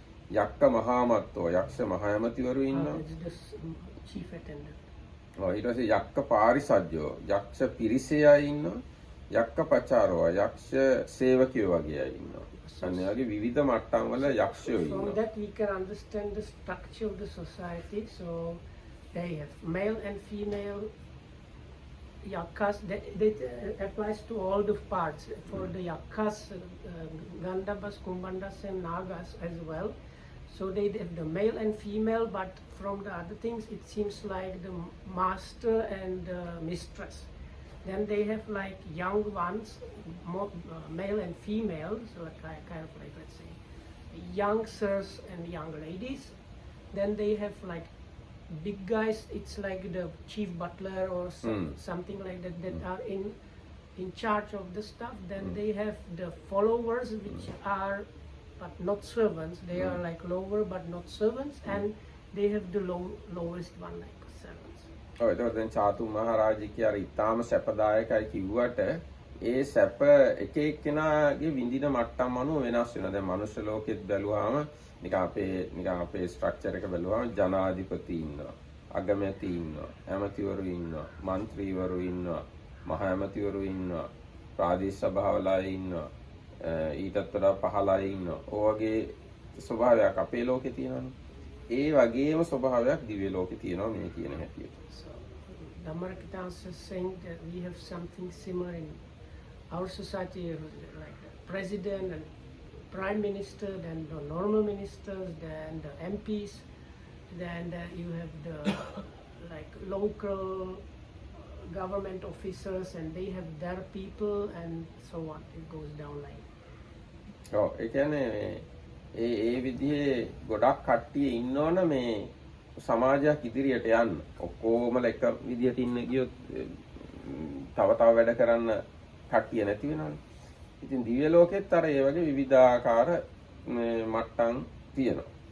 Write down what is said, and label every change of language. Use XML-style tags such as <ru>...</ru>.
<si>යක්ක මහාමත්තෝ යක්ෂ මහාමතිවරු ඉන්නවා.</si> <en>Chief attendant.</en> <si>ඊට පස්සේ යක්ක පාරිසජ්ජෝ යක්ෂ පිරිසේ අය ඉන්නවා. යක්ක පචාරෝ යක්ෂ සේවකයෝ වගේ අය ඉන්නවා. අන්න වගේ විවිධ මට්ටම් වල යක්ෂයෝ ඉන්නවා.</si> <en>From that we can understand the structure of the society. So they have male and female yakas. That applies to all the parts. For the yakas, Gandhabas, Kumbandas and Nagas as well. So they have the male and female, but from the other things it seems like the master and the mistress. Then they have like young ones, male and female, so kind of like, let's say, young sirs and young ladies. Then they have like big guys, it's like the chief butler or something like that, that are in charge of the stuff. Then they have the followers, which are but not servants. They are like lower but not servants, and they have the lowest one, like servants.</en> <si>එතකොට දැන් චාතු මහරජිකේ අර ඊටාම සැපදායකයි කිව්වට ඒ සැප එක එක්කෙනාගේ විඳින මට්ටම් අනුව වෙනස් වෙනවා. දැන් මනුෂ්‍ය ලෝකෙත් බැලුවාම නිකන් අපේ ස්ට්‍රක්චර් එක බැලුවාම ජනාධිපති ඉන්නවා, අගමැති ඉන්නවා, ඇමතිවරු ඉන්නවා, മന്ത്രിවරු ඉන්නවා, මහා ඇමතිවරු ඉන්නවා, ප්‍රාදේශ සභාවල ඉන්නවා, ඊටත් වඩා පහළ ඉන්නවා. ඔය වගේ ස්වභාවයක් අපේ ලෝකේ තියෙනවානේ. ඒ වගේම ස්වභාවයක් දිව්‍ය ලෝකේ තියෙනවා මේ කියන හැටියට.</si> <en>So Dhammarakita is saying that we have something similar in our society like the president and prime minister, then the normal ministers, then the MPs, then you have the like local government officers, and they have their people, and so on. It goes down like.</en> <si>ඔව් ඒ කියන්නේ ඒ විදිහේ ගොඩක් කට්ටිය ඉන්නවනේ මේ සමාජයක් ඉදිරියට යන්න. ඔක්කොමල එක විදිහට ඉන්න ගියොත් තව වැඩ කරන්න කට්ටිය නැති වෙනවනේ. ඉතින් දිව්‍ය ලෝකෙත් අර ඒ වගේ විවිධාකාර මට්ටම් තියෙනවා.</si>